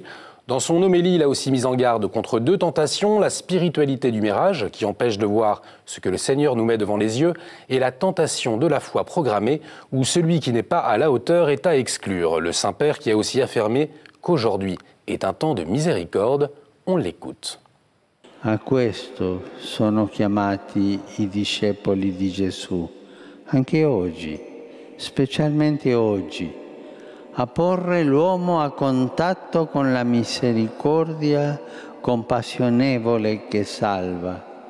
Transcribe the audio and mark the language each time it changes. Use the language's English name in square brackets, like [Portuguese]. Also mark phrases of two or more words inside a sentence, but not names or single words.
[French] Dans son homélie, il a aussi mis en garde contre 2 tentations, la spiritualité du mirage, qui empêche de voir ce que le Seigneur nous met devant les yeux, et la tentation de la foi programmée, où celui qui n'est pas à la hauteur est à exclure. Le Saint-Père qui a aussi affirmé qu'aujourd'hui est un temps de miséricorde. On l'écoute. [Italian] A questo sono chiamati I discepoli di Gesù, anche oggi, specialmente oggi, a porre l'uomo a contatto con la misericordia compassionevole che salva.